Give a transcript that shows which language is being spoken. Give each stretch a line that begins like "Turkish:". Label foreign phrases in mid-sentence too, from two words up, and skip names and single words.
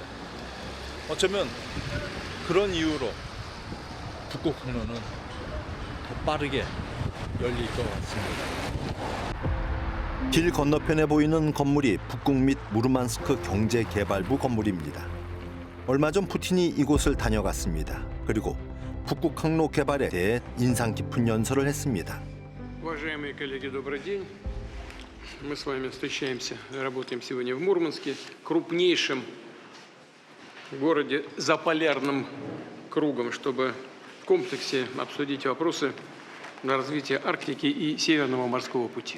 Korean: 어쩌면 그런 이유로 북극 항로는 더 빠르게 열릴 것 같습니다. 길 건너편에 보이는 건물이 북극 및 무르만스크 경제개발부 건물입니다. 얼마 전 푸틴이 이곳을 다녀갔습니다. 그리고 북극 항로 개발에 대해 인상 깊은 연설을 했습니다.
Russian: Уважаемые коллеги, добрый день. Мы с вами встречаемся, работаем сегодня в Мурманске, крупнейшем городе за полярным кругом, чтобы в комплексе обсудить вопросы на развитие Арктики и Северного морского пути.